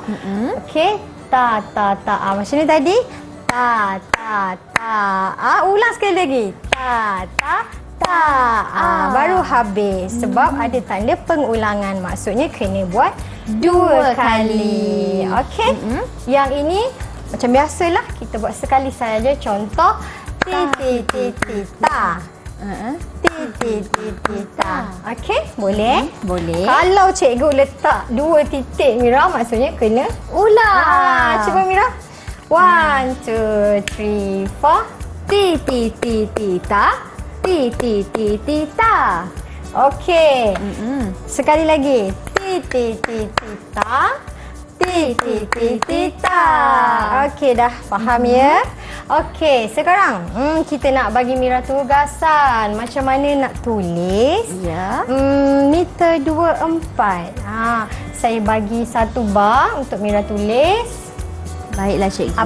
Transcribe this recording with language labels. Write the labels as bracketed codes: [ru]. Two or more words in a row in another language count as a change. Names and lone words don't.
[ms] Okey. Ta, ta, ta. Macam ni tadi. Ta, ta, ta. Ulang sekali lagi. Ta, ta, ta. Baru habis. Sebab ada tanda pengulangan. Maksudnya kena buat 2 kali. Okey. Yang ini macam biasalah, kita buat sekali saja. Contoh, ti, ti, ti, ti, ta. Ti, ti, ti, ti, ta. Okey, boleh? Boleh. Kalau cikgu letak 2 titik Mira, maksudnya kena ulang. Cuba Mira. 1, 2, 3, 4. Ti, ti, ti, ti, ta. Ti ti ti ti ta. Okey. Sekali lagi. Ti ti ti ti ta. Ti ti ti ti ta. Okey, dah faham ya? Okey, sekarang kita nak bagi Mira tugasan. Macam mana nak tulis? Ya. Meter 24. Saya bagi satu bar untuk Mira tulis. Baiklah cikgu.